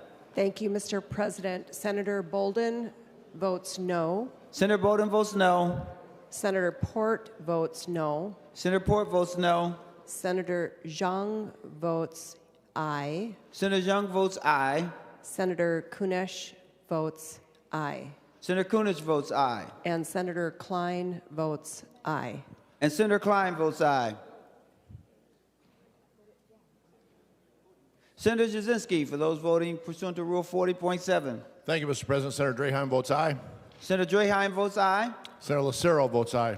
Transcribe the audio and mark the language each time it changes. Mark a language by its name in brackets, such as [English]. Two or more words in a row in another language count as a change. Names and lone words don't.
[English] Thank you, Mr. President. Senator Bolden votes no. Senator Bolden votes no. Senator Port votes no. Senator Port votes no. Senator Zhang votes aye. Senator Zhang votes aye. Senator Kunesh votes aye. Senator Kunesh votes aye. And Senator Klein votes aye. And Senator Klein votes aye. Senator Jasinski, for those voting pursuant to Rule 40.7. Thank you, Mr. President. Senator Draheim votes aye. Senator Draheim votes aye. Senator Lucero votes aye.